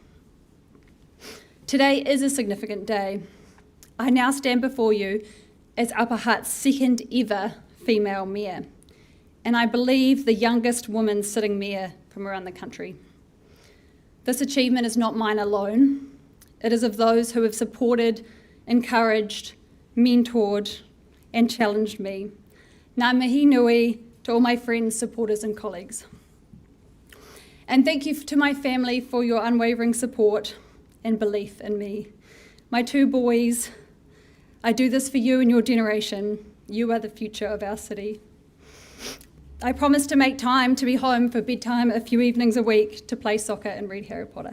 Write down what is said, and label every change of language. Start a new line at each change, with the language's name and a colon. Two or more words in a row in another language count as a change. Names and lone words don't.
English: Today is a significant day. I now stand before you as Upper Hutt's second ever female mayor, and I believe the youngest woman sitting mayor from around the country. This achievement is not mine alone. It is of those who have supported, encouraged, mentored, and challenged me.
Māori: Ngā mihi nui
English: to all my friends, supporters and colleagues. And thank you to my family for your unwavering support and belief in me. My 2 boys, I do this for you and your generation. You are the future of our city. I promise to make time to be home for bedtime a few evenings a week to play soccer and read Harry Potter.